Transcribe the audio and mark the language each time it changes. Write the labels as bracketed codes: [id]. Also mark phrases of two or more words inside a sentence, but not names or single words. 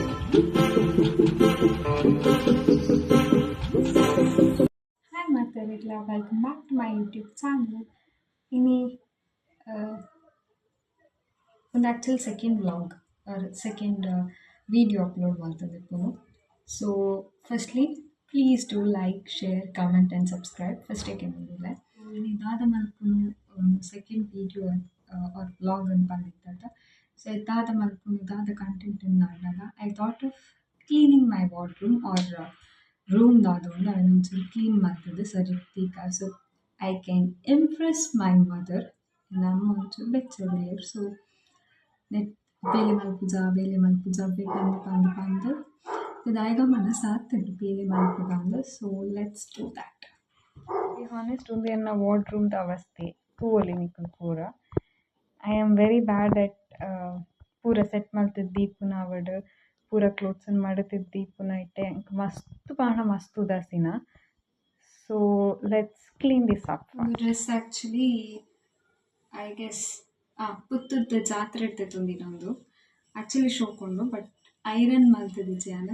[en] Hi Margarita, welcome back to my YouTube channel. [tcy] ಇನಿ ಒಂದು [en] actually second vlog second video upload [tcy] ಮಾಡ್ತಿದ್ದೆಪ್ಪನು. [en] so firstly please do like share comment and subscribe ಫಸ್ಟಿಗೆ ಬಂದಿಲ್ಲ. [tcy] ಇದಾದ ಮಲ್ಪನು [en] second video or vlog [tcy] ಅಂತ ಬಂದಿದ್ದ. ಸೊ ಇದಾದ ಮಲ್ಪನು ಇದಾದ ಕಂಟೆಂಟ್ ಮಾಡಿದಾಗ [en] I thought of cleaning my wardrobe or [tcy] ರೂಮ್ದಾದ ಒಂದು ಅವನೊಂಚೂರು ಕ್ಲೀನ್ ಮಾಡ್ತಿದ್ದೆ ಸರಿತೀಕ. [en] so I can impress my mother ನಮ್ಮ ಒಂಚೂರು ಬೆಚ್ಚಗಿರು. [tcy] ಸೊ ನೆಟ್ ಬೇಲೆ ಮಲ್ಪುಜ ಬೇಕಂದು ಪಂದು ಇದಾಯ್ಗ ಮನಸ್ಸು ಆಗ್ತದೆ ಬೇಲೆ ಮಲ್ಪುಗ ಅಂದು. [en] so let's do that. Be honest [tcy] ಒಂದು ನನ್ನ ವಾರ್ಡ್ರೂಮ್ದ ಅವಸ್ಥೆ ತೂವೊಲಿ ನಿಕ್ಕುಂಡು ಪೂರ. [en] I am very bad at [tcy] ಪೂರ ಸೆಟ್ ಮಲ್ತಿದ್ದೀಪುನ ಅವಡ್ ಪೂರ ಕ್ಲೋತ್ಸನ್ನು ಮಡತಿದ್ದೀಪುನ ಇಟ್ಟೆ ಎಂಕ್ ಮಸ್ತ್ ಪಾಣ ಮಸ್ತ್ ಉದಾಸೀನ. [en] so let's clean this up. dress actually I guess [tcy] ಪುತ್ತೂರ್ದ ಜಾತ್ರೆ ಇಡ್ತೈತೊಂದಿನೊಂದು ಆ್ಯಕ್ಚುಲಿ ಶೋಕೊಂಡು [en] but iron [tcy] ಮಲ್ತದಿಜ್ಜೆ.